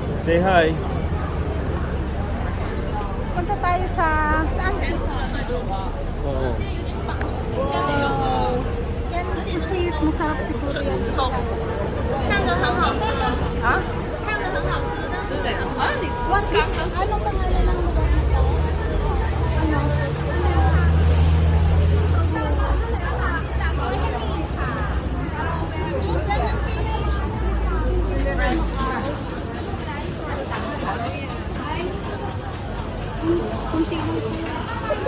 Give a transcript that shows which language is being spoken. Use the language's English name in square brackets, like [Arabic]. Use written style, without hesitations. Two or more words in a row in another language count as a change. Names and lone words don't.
[English] Say hi. [Filipino] Punta tayo sa... Saan? Oo. Yes, kasi masarap siguro yan. [Chinese] 看着很好吃的， [Filipino] Ha? [Chinese] 看着很好吃的，吃的啊，你 [English] What is... [Filipino] Anong pangalan ng lugar nito? Ano? Kunti lang po.